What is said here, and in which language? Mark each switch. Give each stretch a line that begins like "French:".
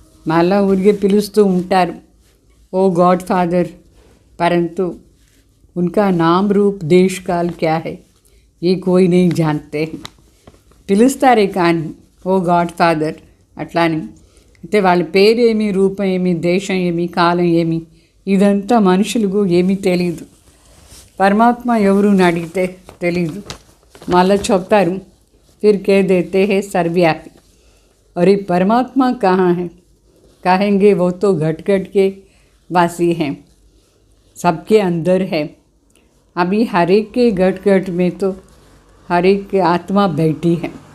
Telugu: మళ్ళా ఊరికే పిలుస్తూ ఉంటారు ఓ
Hindi: गॉड फादर, परंतु उनका नाम रूप देश काल क्या है ये कोई नहीं जानते.
Telugu: పిలుస్తారే కానీ ఓ గాడ్ ఫాదర్ అట్లాని. అయితే వాళ్ళ పేరేమి, రూపం ఏమి, దేశం ఏమి, కాలం ఏమి, ఇదంతా మనుషులకు ఏమీ తెలియదు. పరమాత్మ ఎవరు అని అడిగితే తెలీదు. మళ్ళా చెప్తారు
Hindi: फिर कह देते हैं सर्वव्यापी. अरे परमात्मा कहाँ है? कहेंगे वो तो घट घट के वासी हैं, सबके अंदर है. अभी हर एक के घट घट में तो हर एक की आत्मा बैठी है.